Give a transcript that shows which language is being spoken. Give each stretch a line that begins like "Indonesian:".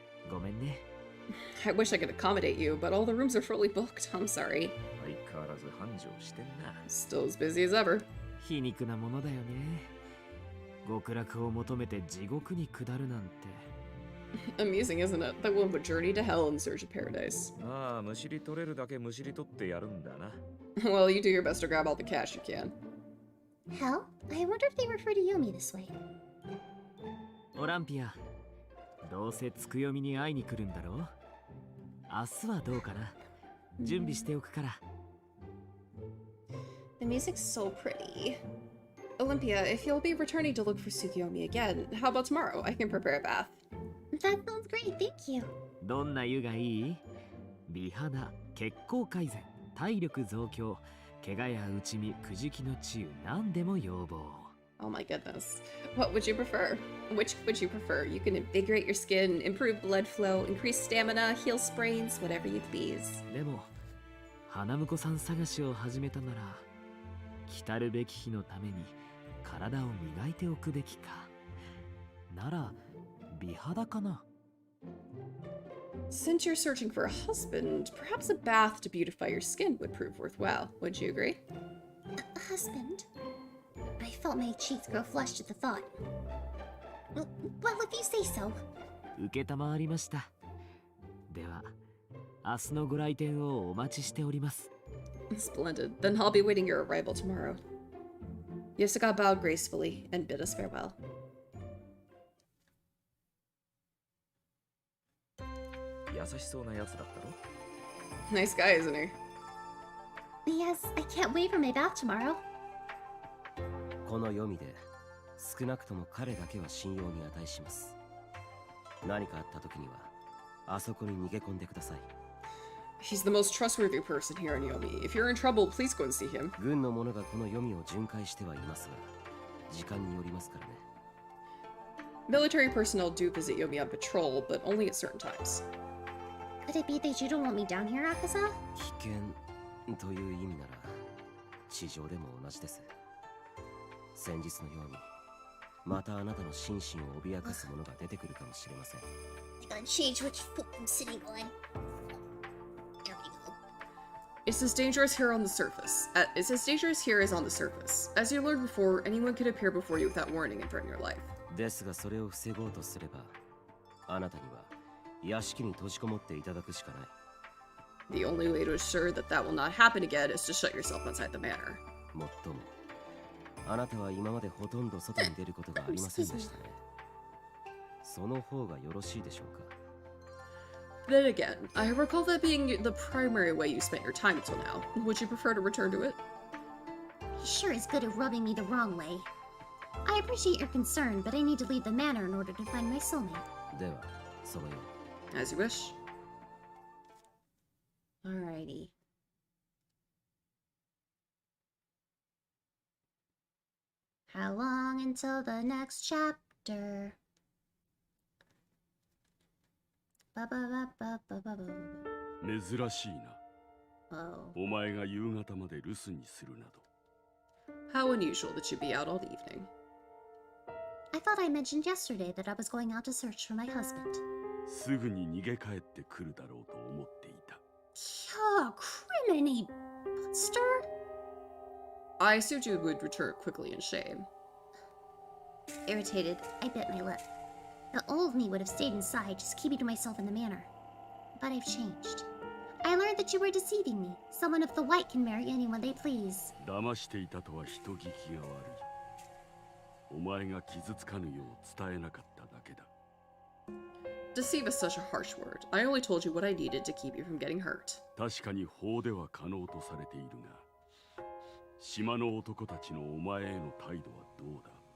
Japanese: ごめんね。
English: I wish I could accommodate you, but all the rooms are fully booked. I'm sorry.
Japanese: 相変わらず繁盛してんな。
English: Still as busy as ever.
Japanese: 皮肉なものだよね。極楽を求めて地獄に下るなんて。
English: Amusing, isn't it? That one would journey to hell in search of paradise. まあ、むしり取れるだけむしり取ってやるんだな。 Well, you do your best to grab all the cash you can. Hell? I wonder if they refer to Yomi this way.
Japanese: オランピア、どうせつくよみに会いに来るんだろう。明日はどうかな。準備しておくから。
English: The music's so pretty. Olympia, if you'll be returning to look for Tsukiyomi again, how about tomorrow? I can prepare a bath. That sounds great, thank you.
Japanese: どんな湯がいい？美肌、血行改善、体力増強、怪我や内身、くじきの治癒、何でも要望。
English: Oh my goodness. What would you prefer? Which would you prefer? You can invigorate your skin, improve blood flow, increase stamina, heal sprains, whatever you please.
Japanese: でも、花婿さん探しを始めたなら、来たるべき日のために体を磨いておくべきか。なら、美肌かな。
English: Since you're searching for a husband, perhaps a bath to beautify your skin would prove worthwhile. Would you agree? A husband? I felt my cheeks grow flushed at the thought. Well, if you say so.
Japanese: 承りました。では、明日のご来店をお待ちしております。
English: Splendid. Then I'll be waiting your arrival tomorrow. Yosuga bowed gracefully and bid us farewell.
Japanese: 優しそうなやつだったろ？
English: Nice guy, isn't he? Yes, I can't wait for my bath tomorrow.
Japanese: この読みで少なくとも彼だけは信用に値します。何かあった時にはあそこに逃げ込んでください。
English: He's the most trustworthy person here in Yomi. If you're in trouble, please go and see him.
Japanese: 軍の者がこの読みを巡回してはいますが、時間によりますからね。
English: Military personnel do visit Yomi on patrol, but only at certain times. Could it be that you don't want me down here, Akaza?
Japanese: 危険という意味なら地上でも同じです。先日のようにまたあなたの心身を脅かすものが出てくるかもしれません。
English: I gotta change which foot I'm sitting on. There we go. It's as dangerous here on the surface. It's as dangerous here as on the surface. As you learned before, anyone could appear before you without warning and threaten your life.
Japanese: ですがそれを防ごうとすれば、あなたには屋敷に閉じこもっていただくしかない。
English: The only way to assure that that will not happen again is to shut yourself inside the manor.
Japanese: もっとも、あなたは今までほとんど外に出ることがありませんでしたね。その方がよろしいでしょうか。
English: Then again, I recall that being the primary way you spent your time until now. Would you prefer to return to it? He sure is good at rubbing me the wrong way. I appreciate your concern, but I need to leave the manor in order to find my soulmate.
Japanese: では、そのように。
English: As you wish. Alrighty. How long until the next chapter? Ba ba ba ba ba ba ba ba.
Japanese: 珍しいな。
English: Oh.
Japanese: お前が夕方まで留守にするなど。
English: How unusual that you'd be out all evening. I thought I mentioned yesterday that I was going out to search for my husband.
Japanese: すぐに逃げ帰ってくるだろうと思っていた。
English: Yeah, criminy buster. I assumed you would return quickly in shame. Irritated, I bit my lip. The old me would have stayed inside, just keeping to myself in the manor. But I've changed. I learned that you were deceiving me. Someone of the white can marry anyone they please.
Japanese: 騙していたとは人聞きが悪い。お前が傷つかぬよう伝えなかっただけだ。
English: Deceive is such a harsh word. I only told you what I needed to keep you from getting hurt.
Japanese: 確かに法では可能とされているが、島の男たちのお前への態度はどうだ？